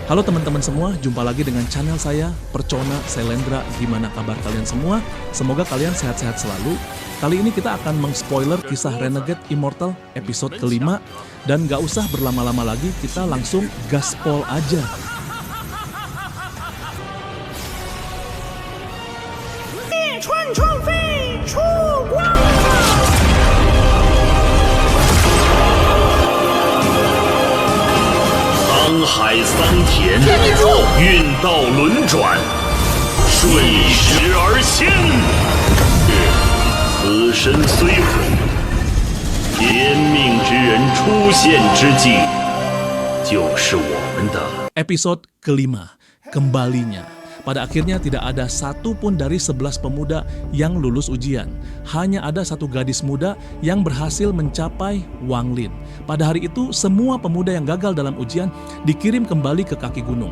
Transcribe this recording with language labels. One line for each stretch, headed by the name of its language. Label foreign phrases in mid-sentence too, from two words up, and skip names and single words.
Indonesian: Halo teman-teman semua, jumpa lagi dengan channel saya, Percona Selendra. Gimana kabar kalian semua? Semoga kalian sehat-sehat selalu. Kali ini kita akan meng-spoiler kisah Renegade Immortal episode kelima. Dan gak usah berlama-lama lagi, kita langsung gaspol aja.
Chinese: 海桑田，运道轮转，顺时而仙。此身虽毁，天命之人出现之际，就是我们的。
Indonesian: Episode kelima, kembalinya. Pada akhirnya tidak ada satu pun dari 11 pemuda yang lulus ujian. Hanya ada satu gadis muda yang berhasil mencapai Wang Lin. Pada hari itu, semua pemuda yang gagal dalam ujian dikirim kembali ke kaki gunung.